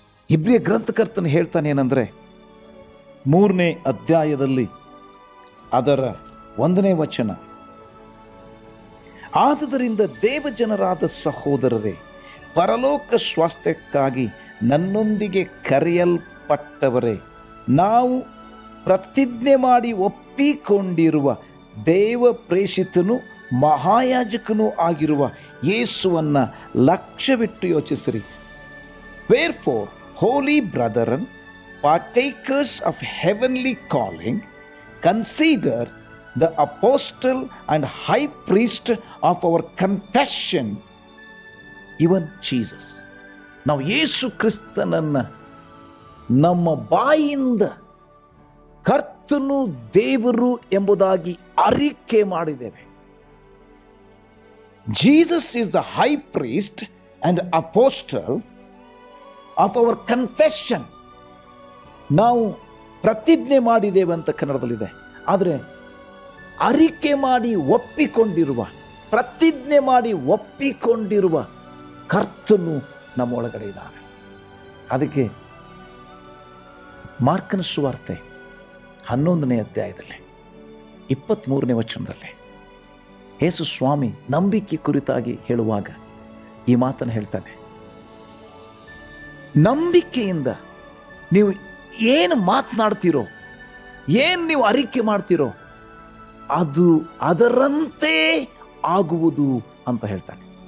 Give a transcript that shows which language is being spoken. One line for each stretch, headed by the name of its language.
Kannada: ಇಬ್ರಿಯ ಗ್ರಂಥಕರ್ತನು ಹೇಳ್ತಾನೆ ಏನಂದ್ರೆ, 3ನೇ ಅಧ್ಯಾಯದಲ್ಲಿ ಅದರ 1ನೇ ವಚನ, ಆದುದರಿಂದ ದೇವಜನರಾದ ಸಹೋದರರೇ, ಪರಲೋಕ ಸ್ವಾಸ್ಥ್ಯಕ್ಕಾಗಿ ನನ್ನೊಂದಿಗೆ ಕರೆಯಲ್ಪಟ್ಟವರೇ, ನಾವು ಪ್ರತಿಜ್ಞೆ ಮಾಡಿ ಒಪ್ಪಿಕೊಂಡಿರುವ ದೇವ ಪ್ರೇಷಿತನು ಮಹಾಯಾಜಕನೂ ಆಗಿರುವ ಯೇಸುವನ್ನ ಲಕ್ಷ್ಯವಿಟ್ಟು ಯೋಚಿಸಿರಿ.
English: Wherefore, holy brethren, partakers of heavenly calling, consider the apostle and high priest of our confession, even Jesus.
Kannada: ನಾವು ಯೇಸು ಕ್ರಿಸ್ತನನ್ನ ನಮ್ಮ ಬಾಯಿಂದ ಕರ್ತನು ದೇವರು ಎಂಬುದಾಗಿ ಅರಿಕೆ ಮಾಡಿದ್ದೇವೆ.
English: Jesus is the high priest and apostle of our confession.
Kannada: ನಾವು ಪ್ರತಿಜ್ಞೆ ಮಾಡಿದ್ದೇವೆ ಅಂತ ಕನ್ನಡದಲ್ಲಿದೆ, ಆದರೆ ಅರಿಕೆ ಮಾಡಿ ಒಪ್ಪಿಕೊಂಡಿರುವ, ಪ್ರತಿಜ್ಞೆ ಮಾಡಿ ಒಪ್ಪಿಕೊಂಡಿರುವ ಕರ್ತನು ನಮ್ಮ ಒಳಗಡೆ ಇದ್ದಾನೆ. ಅದಕ್ಕೆ ಮಾರ್ಕನ ಸುವಾರ್ತೆ 11ನೇ ಅಧ್ಯಾಯದಲ್ಲಿ 23ನೇ ವಚನದಲ್ಲಿ ಯೇಸು ಸ್ವಾಮಿ ನಂಬಿಕೆ ಕುರಿತಾಗಿ ಹೇಳುವಾಗ ಈ ಮಾತನ್ನು ಹೇಳ್ತಾನೆ, ನಂಬಿಕೆಯಿಂದ ನೀವು ಏನು ಮಾತನಾಡ್ತೀರೋ, ಏನು ನೀವು ಅರಿಕೆ ಮಾಡ್ತೀರೋ, ಅದು ಅದರಂತೆ ಆಗುವುದು ಅಂತ ಹೇಳ್ತಾನೆ.